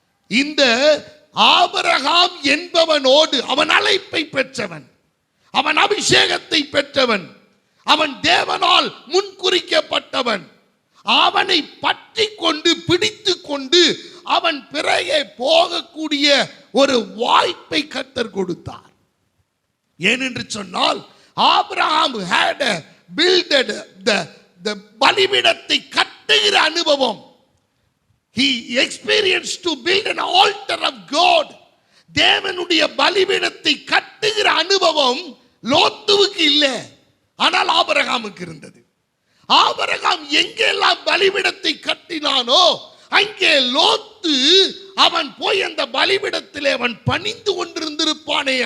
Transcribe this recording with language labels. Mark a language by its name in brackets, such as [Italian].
[Tamil] இந்த ஆபிரகாம் என்பவனோடு, அவன் அழைப்பை பெற்றவன், அவன் அபிஷேகத்தை பெற்றவன், அவன் தேவனால் முன்குறிக்கப்பட்டவன், அவனை பற்றி கொண்டு பிடித்து கொண்டு அவன் பிறகே போகக்கூடிய ஒரு வாய்ப்பை கர்த்தர் கொடுத்தார். ஏனென்று சொன்னால், ஆபிரகாம் [English] had builded the [Tamil] பலிபீடத்தை கட்டுகிற அனுபவம். [English] He experienced to build an altar of God. [Tamil] தேவனுடைய பலிபீடத்தை கட்டுகிற அனுபவம் லோத்துவுக்கு இல்லை, ஆனால் ஆபிரகாமுக்கு இருந்தது. ஆபிரகாம் எங்கெல்லாம் பலிபீடத்தை கட்டினானோ அங்கே லோத்து அவன் போய் அந்த பலிபீடத்திலே அவன் பணிந்து கொண்டிருந்திருப்பானே.